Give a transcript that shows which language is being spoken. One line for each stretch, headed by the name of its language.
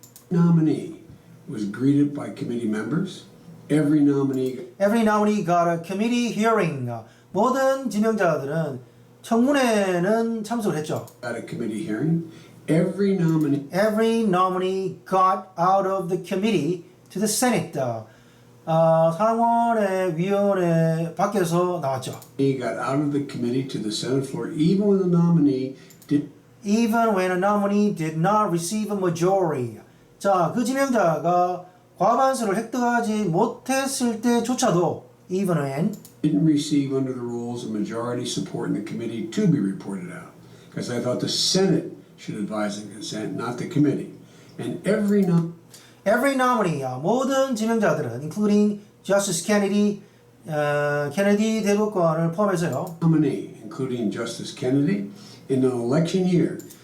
English: nominee was greeted by committee members. Every nominee got a committee hearing.
Korean: 모든 지명자들은 청문회는 참석을 했죠.
English: got a committee hearing. Every nominee got out of the committee to the Senate.
Korean: 상원의 위원회 밖에서 나왔죠.
English: he got out of the committee to the Senate floor, even when the nominee did. Even when a nominee did not receive a majority.
Korean: 자, 그 지명자가 과반수를 획득하지 못했을 때조차도
English: even when didn't receive under the rules a majority support in the committee to be reported out. Because I thought the Senate should advise and consent, not the committee. And every nominee,
Korean: 모든 지명자들은
English: including Justice Kennedy,
Korean: 케네디 대법관을 포함해서요.
English: nominee, including Justice Kennedy, in an election year,